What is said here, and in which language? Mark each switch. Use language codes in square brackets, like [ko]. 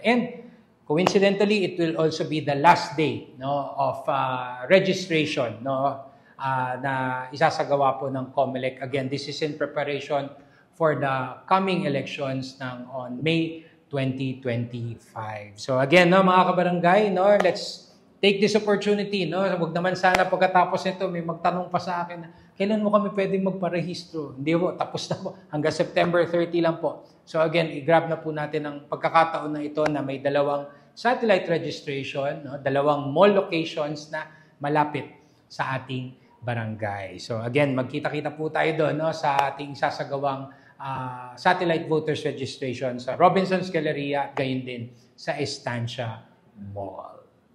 [en] And coincidentally, it will also be the last day, no, of registration, no, [tl] na isasagawa po ng [en] COMELEC. Again, this is in preparation for the coming elections on May 2025. So again, no, mga kabarangay, no, let's take this opportunity. No? [tl] Huwag naman sana pagkatapos nito may magtanong pa sa akin, kailan mo kami pwedeng magparehistro? Hindi po, tapos na po. Hanggang September 30 lang po. So again, i-grab na po natin ang pagkakataon na ito na may dalawang satellite registration, no? Dalawang mall locations na malapit sa ating barangay. So again, magkita-kita po tayo doon, no? Sa ating sasagawang satellite voters registration sa Robinson's Galleria, gayon din sa Estancia Mall.